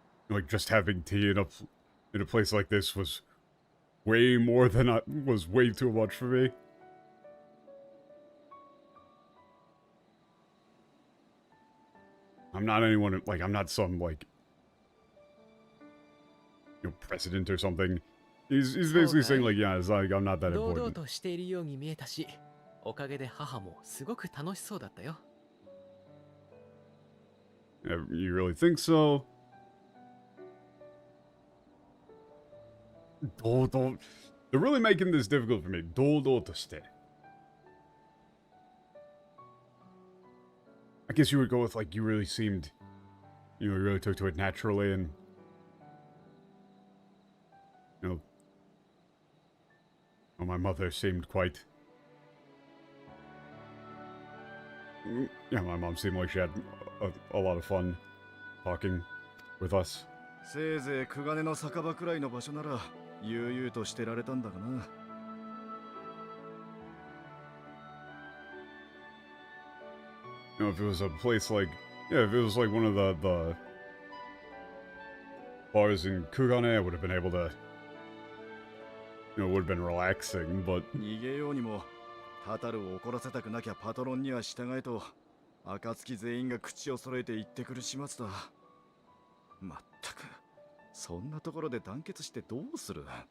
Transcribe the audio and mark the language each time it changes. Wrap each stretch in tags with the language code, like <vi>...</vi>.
<en>Like just having tea in a place like this was way more than was way too much for me. I'm not anyone like I'm not some like president or something. He's basically saying like, yeah, it's like I'm not that</en> <ja>堂々</ja> <en>important.</en> <ja>としているように見えたし、おかげで母もすごく楽しそうだったよ。</ja> <en>You really think so? They're really making this difficult for me.</en> <ja>堂々として.</ja> <en>I guess you would go with like you really seemed, you really took to it naturally, and my mother seemed quite. Yeah, my mom seemed like she had a lot of fun talking with us.</en> <ja>せいぜい久金の酒場くらいの場所なら悠々としてられたんだがな。</ja> <en>If it was a place like, yeah, if it was like one of the bars in Kugane, I would have been able to, it would have been relaxing, but</en> <ja>逃げようにもタタルを怒らせたくなきゃパトロンには従えと暁全員が口を揃えて言ってくる始末だ。まったくそんなところで団結してどうする。</ja>